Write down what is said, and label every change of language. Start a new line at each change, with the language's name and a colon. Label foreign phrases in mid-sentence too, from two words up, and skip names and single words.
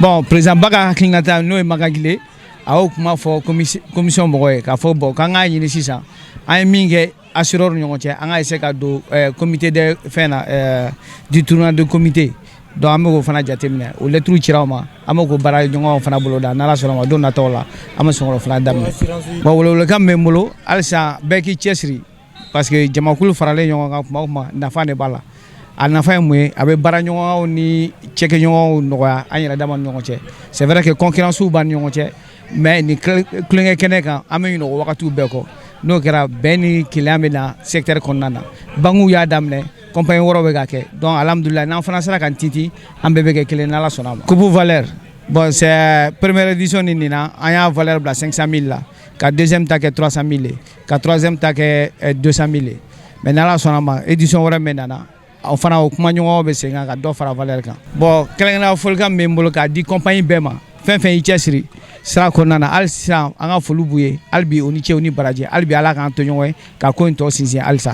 Bambara: Bon président ba ka hakilinata n'o ye Magagile a y'o kuma fɔ commission mɔgɔ ye k'a fɔ bon k'an k'a ɲini sisan an ye min kɛ assureur ni ɲɔgɔn cɛ an ka essayer ka don
French: comité de
Bambara: fɛn na
French: du tournoi de comité
Bambara: donc an bɛ k'o fana jateminɛ o lettre cira o ma an bɛ k'o baara ɲɔgɔnw fana bolo da n'ala sɔnna ma don nataw la an bɛ sɔn k'o fana daminɛ. Bon welewelekan bɛ n bolo halisa bɛɛ k'i cɛsiri parce que jamakulu faralen ɲɔgɔn kan tuma o tuma nafa de b'a la a nafa ye mun ye a bɛ baara ɲɔgɔnw ni cɛkɛɲɔgɔnw nɔgɔya an yɛrɛ dama ni ɲɔgɔn cɛ
French: c'est vrai que concurrence
Bambara: b'an ni ɲɔgɔn cɛ mais nin kulonkɛ kɛnɛ kan an bɛ ɲinɛ o wagatiw bɛɛ kɔ n'o kɛra bɛn ni keleya bɛ na secteur kɔnɔna na banques y'a daminɛ compagnie wɔɔrɔ bɛ ka kɛ donc alhamdulillah n'an fana sera kan tintin an bɛɛ bɛ kɛ kelen n'ala sɔnna ma.
French: Coupe valeur bon c'est première édition
Bambara: ni nin na an y'a valeur bila 500 000 la ka deuxième ta kɛ 300 000 ye ka troisième ta kɛ 200 000 ye mais n'ala sɔnna ma édition wɛrɛ min nana o fana o kuma ɲɔgɔnw bɛ segin ka dɔ fara valeur kan. Bon kɛrɛnkɛrɛnnenya folikan min bɛ n bolo k'a di compagnie bɛɛ ma fɛn fɛn y'i cɛsiri sira kɔnɔna na hali sisan an ka foli b'u ye hali bi o ni ce o ni baraji hali bi ala k'an to ɲɔgɔn ye ka ko in tɔ sinsin halisa.